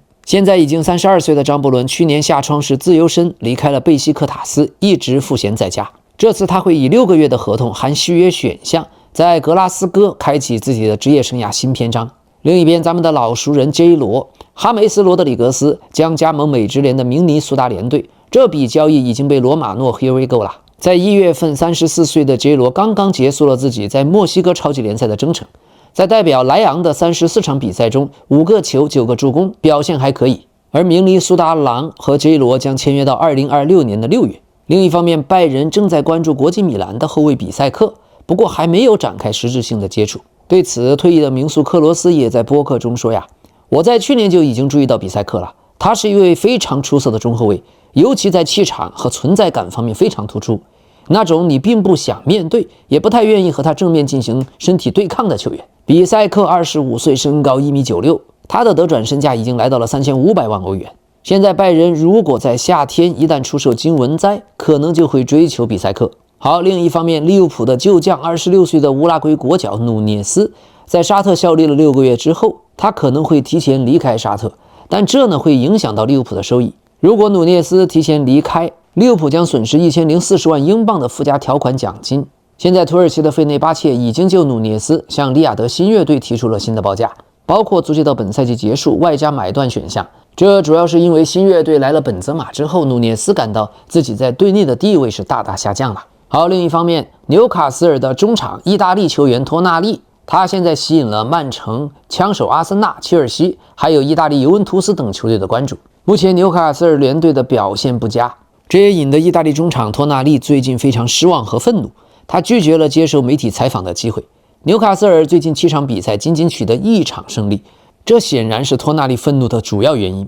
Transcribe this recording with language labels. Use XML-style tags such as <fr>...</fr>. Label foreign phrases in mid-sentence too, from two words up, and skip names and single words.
<zh>現在已經32歲的張伯倫，去年夏窗時自由身離開了貝西克塔斯，一直賦閒在家。這次他會以6個月的合同含續約選項，在格拉斯哥開啟自己的職業生涯新篇章。另一邊，咱們的老熟人 J 羅哈梅斯·罗德里格斯將加盟美職聯的明尼蘇達联隊，這筆交易已經被羅馬諾</zh> <en>Here we go</en> <zh>了。在1月份，34歲的 J 羅剛剛結束了自己在墨西哥超級聯賽的征程，在代表萊昂的34場比賽中，5個球9個助攻，表現還可以。而明尼蘇達狼和 J 羅將簽約到2026年的6月。另一方面，拜仁正在關注國際米蘭的後衛比賽克，不過還沒有展開實質性的接觸。對此，退役的名宿克羅斯也在播客中說我在去年就已經注意到比赛克了，他是一位非常出色的中後衛，尤其在气場和存在感方面非常突出，那種你並不想面对，也不太願意和他正面進行身體對抗的球員。比赛克25歲，身高1.96米，他的得轉身價已經來到了3500萬歐元。現在拜仁如果在夏天一旦出售金文哉，可能就會追求比賽克。好，另一方面，利物浦的舊將26歲的烏拉圭國腳努涅斯在沙特效力了6個月之後，他可能會提前離開沙特，但這呢會影響到利物浦的收益。如果努涅斯提前離開，利物浦將損失1040萬英鎊的附加條款獎金。現在土耳其的費內巴切已經就努涅斯向利雅得新月队提出了新的报價，包括租借到本赛季結束外加买断选项。这主要是因为新月队来了本泽马之後，努涅斯感到自己在队內的地位是大大下降了。好，另一方面，紐卡斯爾的中場意大利球員托納利，他現在吸引了曼城、槍手阿森納、切爾西，還有意大利尤文圖斯等球隊的關注。目前紐卡斯爾聯隊的表現不佳，這也引得意大利中場托納利最近非常失望和憤怒，他拒絕了接受媒體採訪的機會。紐卡斯爾最近7場比賽僅僅取得1場勝利，這顯然是托納利憤怒的主要原因。</zh>